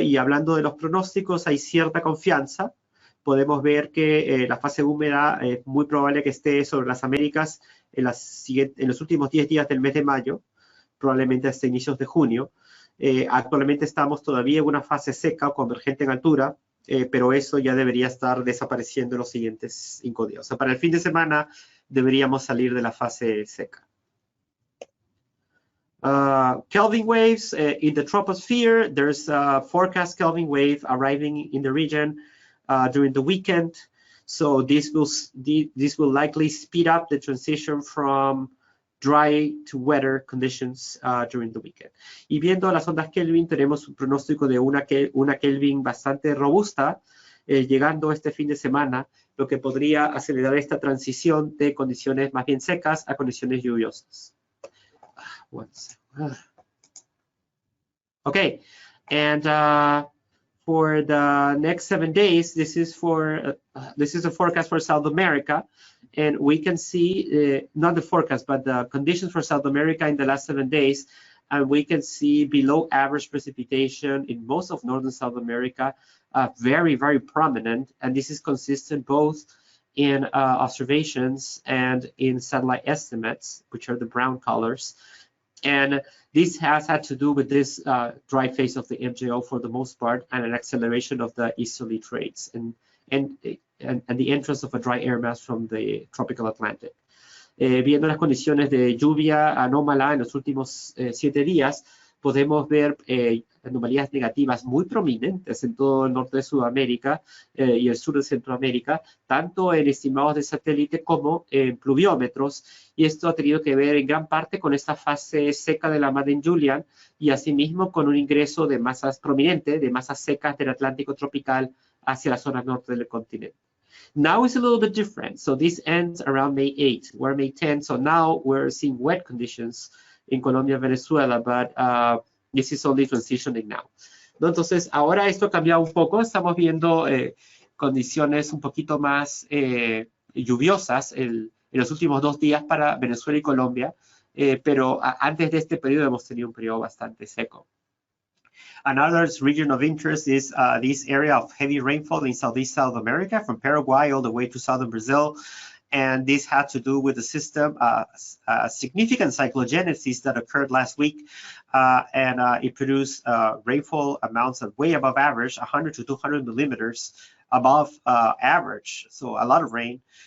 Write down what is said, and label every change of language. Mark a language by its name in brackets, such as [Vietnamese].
[Spanish] Y hablando de los pronósticos, hay cierta confianza. Podemos ver que la fase húmeda es muy probable que esté sobre las Américas en los últimos 10 días del mes de mayo, probablemente hasta inicios de junio. Actualmente estamos todavía en una fase seca o convergente en altura, pero eso ya debería estar desapareciendo en los siguientes 5 días. O sea, para el fin de semana deberíamos salir de la fase seca. [English] Kelvin waves in the troposphere. There's a forecast Kelvin wave arriving in the region during the weekend. So this will likely speed up the transition from dry to wetter conditions during the weekend. [Spanish] Y viendo las ondas Kelvin, tenemos un pronóstico de una Kelvin bastante robusta, llegando este fin de semana, lo que podría acelerar esta transición de condiciones más bien secas a condiciones lluviosas. [English] Okay, and for the next 7 days, this is a forecast for South America, and we can see not the forecast, but the conditions for South America in the last 7 days, and we can see below average precipitation in most of northern South America, very, very prominent, and this is consistent both in observations and in satellite estimates, which are the brown colors. And this has had to do with this dry phase of the MJO for the most part, and an acceleration of the easterly trades and the entrance of a dry air mass from the tropical Atlantic. [Spanish] Viendo las condiciones de lluvia anómala en los últimos 7 días, podemos ver anomalías negativas muy prominentes en todo el norte de Sudamérica y el sur de Centroamérica, tanto en estimados de satélite como en pluviómetros, y esto ha tenido que ver en gran parte con esta fase seca de la Madden Julian y asimismo con un ingreso de masas prominente, de masas secas del Atlántico tropical hacia la zona norte del continente. [English] Now it's a little bit different. So this ends around May 8. We're May 10, so now we're seeing wet conditions in Colombia, Venezuela, but this is only transitioning now, [Spanish] ¿no? Entonces, ahora esto ha cambiado un poco. Estamos viendo condiciones un poquito más lluviosas en los últimos 2 días para Venezuela y Colombia, pero antes de este periodo hemos tenido un periodo bastante seco. [English] Another region of interest is this area of heavy rainfall in Southeast South America, from Paraguay all the way to southern Brazil. And this had to do with the system, significant cyclogenesis that occurred last week, and it produced rainfall amounts that way above average, 100 to 200 millimeters above average, so a lot of rain.